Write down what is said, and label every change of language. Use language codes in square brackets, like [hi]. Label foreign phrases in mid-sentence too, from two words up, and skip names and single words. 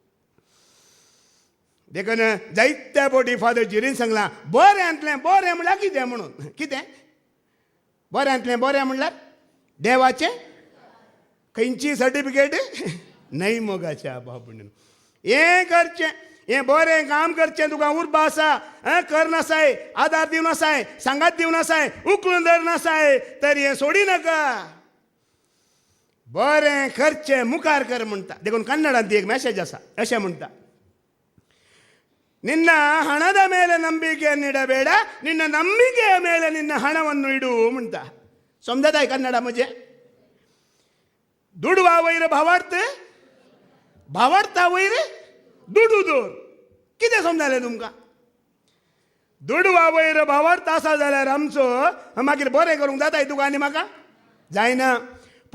[kok] देखून जायत्या फावटी फादर जिरीन सांगलां बऱ्यांतलें बरें म्हणल्यार कितें म्हणून कितें बऱ्यांतलें बरें म्हणल्यार देवाचें खंयची सर्टिफिकेट न्हय मोगाच्या बाबून हें करचें हें बरें काम करचें तुका उर्बा आसा करनासाय आदार दिवनासाय सांगात दिवनासाय उखलून धरनासाय तर हें सोडिनाका बरें करचें मुखार कर म्हणटा देखून कन्नडांत एक मॅसेज आसा अशें म्हणटा [kn] ನಿನ್ನ ಹಣದ ಮೇಲೆ ನಂಬಿಕೆಯನ್ನು ಇಡಬೇಡ ನಿನ್ನ ನಂಬಿಕೆಯ ಮೇಲೆ ನಿನ್ನ ಹಣವನ್ನು ಇಡು ಅಂತ [kok] समजताय कन्नडा म्हणजे दुडवा वयर भावाडता वयर दुडू दोर कितें समजलें तुमकां दुडवा वयर भावाडता आसा जाल्यार आमचो मागीर बरें करूंक जाताय तुका आनी म्हाका जायना